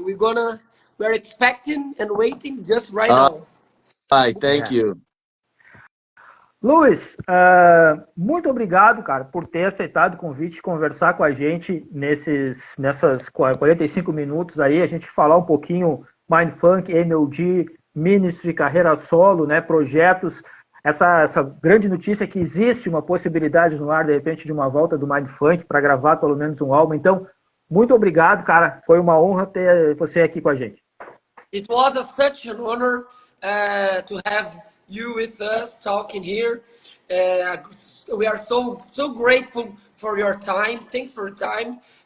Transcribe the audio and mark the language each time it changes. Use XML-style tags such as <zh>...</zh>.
<en>We're expecting and waiting just right now. All right, thank you.</en> <pt>Luiz, muito obrigado, cara, por ter aceitado o convite de conversar com a gente nessas 45 minutos aí, a gente falar um pouquinho Mindfunk, MOD, Ministry, carreira solo, né, projetos, essa grande notícia que existe uma possibilidade no ar, de repente, de uma volta do Mindfunk para gravar pelo menos um álbum. Então, muito obrigado, cara. Foi uma honra ter você aqui com a gente.</pt> <en>It was such an honor to have you with us talking here. We are so grateful for your time. Thanks for your time.</en>